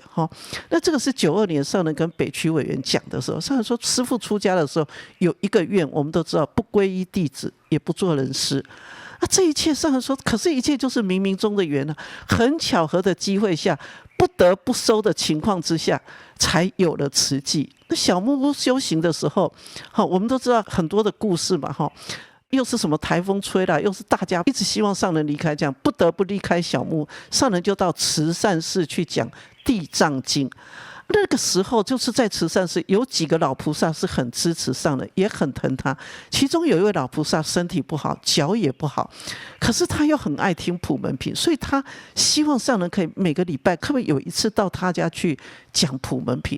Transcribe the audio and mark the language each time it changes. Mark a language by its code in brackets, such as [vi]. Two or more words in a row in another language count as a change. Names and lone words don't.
[zh] 那這個是92年上人跟北區委員講的時候，上人說師父出家的時候有一個願，我們都知道，不皈依弟子，也不做人師。這一切上人說，可是一切就是冥冥中的緣啊，很巧合的機會下，不得不收的情況之下，才有了慈濟。那小木屋修行的時候，我們都知道很多的故事嘛，又是什麼颱風吹來，又是大家一直希望上人離開，這樣不得不離開小木屋，上人就到慈善寺去講《地藏經》。那個時候就是在慈善寺有幾個老菩薩是很支持上人，也很疼他。其中有一位老菩薩身體不好，腳也不好，可是他又很愛聽普门品，所以他希望上人可以每個禮拜可不可以有一次到他家去講普門品。